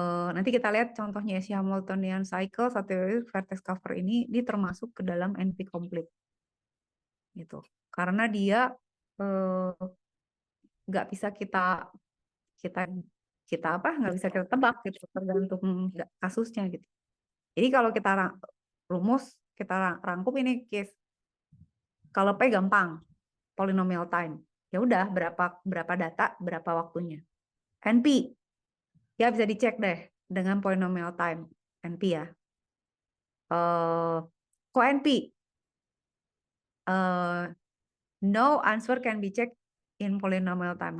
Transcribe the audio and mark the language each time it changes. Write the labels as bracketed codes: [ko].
[id] Nanti kita lihat contohnya si Hamiltonian cycle satu vertex cover ini termasuk ke dalam NP complete gitu. Karena dia nggak bisa kita nggak bisa kita tebak gitu tergantung kasusnya gitu. Jadi kalau kita rumus kita rangkum ini case. Kalau P gampang, polynomial time. Ya udah berapa data, berapa waktunya. NP ya bisa dicek deh dengan polynomial time NP ya. [en] Co-NP no answer can be checked in polynomial time.